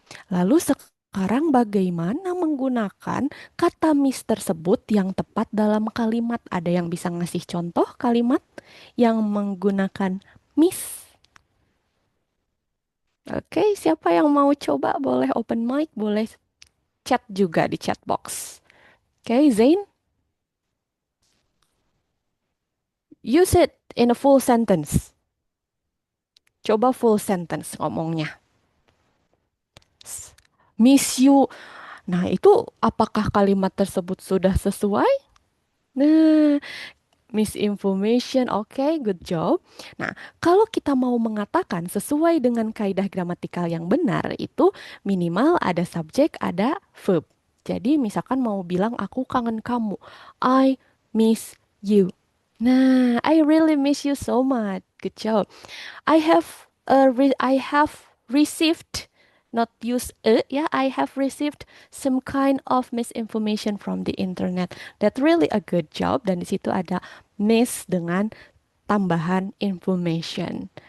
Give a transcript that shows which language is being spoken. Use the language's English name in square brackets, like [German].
[Indonesian] Lalu sekarang bagaimana menggunakan kata miss tersebut yang tepat dalam kalimat? Ada yang bisa ngasih contoh kalimat yang menggunakan miss? Oke, siapa yang mau coba? Boleh open mic, boleh chat juga di chat box. [English] Oke, Zain, use it in a full sentence. [Indonesian] Coba [English] full sentence [Indonesian] ngomongnya. [English] Miss you. [Indonesian] Nah, itu apakah kalimat tersebut sudah sesuai? [English] Nah, misinformation, oke, good job. [Indonesian] Nah, kalau kita mau mengatakan sesuai dengan kaidah gramatikal yang benar, itu minimal ada subjek, ada verb. Jadi, misalkan mau bilang aku kangen kamu, [English] I miss you. Nah, I really miss you so much. Good job. I have received, not use yeah, I have received some kind of misinformation from the internet. That really a good job. [Indonesian] Dan di situ ada miss dengan tambahan information.